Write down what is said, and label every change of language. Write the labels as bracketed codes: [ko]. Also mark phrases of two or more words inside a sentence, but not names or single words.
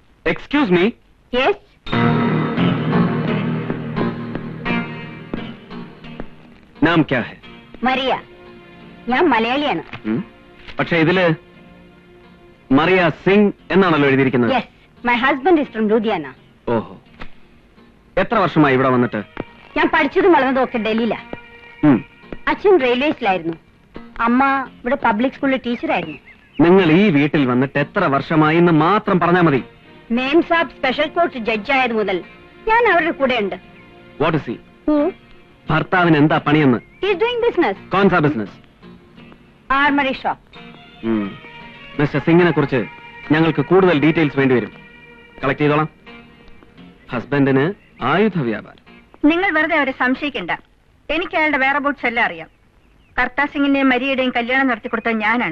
[en] excuse me. യെസ്. [hi] नाम क्या है? [ml] മരിയ. ഞാൻ മലയാളിയാണ്. പക്ഷെ ഇതില് മറിയ സിംഗ് എന്നാണല്ലോ എഴുതിയിരിക്കുന്നത്. [en] yes, my husband is from Ludhiana. [ml] ഓഹോ. എത്ര വർഷമായി ഇവിടെ വന്നിട്ട്? ഞാൻ പഠിച്ചതും വളർന്നതും ഒക്കെ ഡൽഹിയിലാ. അച്ഛൻ റെയിൽവേസിലായിരുന്നു, അമ്മ ഇവിടെ പബ്ലിക് സ്കൂളിൽ ടീച്ചറായിരുന്നു. നിങ്ങൾ ഈ വീട്ടിൽ വന്നിട്ട് എത്ര വർഷമായി എന്ന് മാത്രം പറഞ്ഞാൽ മതി. [hi] मेम साब [en] special court judge [ml] ആയത് മുതൽ ഞാൻ അവരുടെ കൂടെ ഉണ്ട്. [en] what is he? [ml] ഭർത്താവിന് എന്താ പണിയെന്ന്? [en] He is doing business. [hi] कौनसा बिज़नेस? [en] armoury shop. [ml] മിസ്റ്റർ സിംഗിനെ കുറിച്ച് ഞങ്ങൾക്ക് കൂടുതൽ ഡീറ്റെയിൽസ് വേണ്ടിവരും. കളക്ട് ചെയ്തോളാം. ഹസ്ബൻഡിന് ആയുധ വ്യാപാരം. നിങ്ങൾ വെറുതെ അവരെ സംശയിക്കണ്ട. എനിക്ക് അയാളുടെ വേറബൌട്ട്സ് എല്ലാം അറിയാം. കർത്താ സിംഗിന്റെയും മരിയയുടെയും കല്യാണം നടത്തിക്കൊടുത്ത ഞാനാണ്.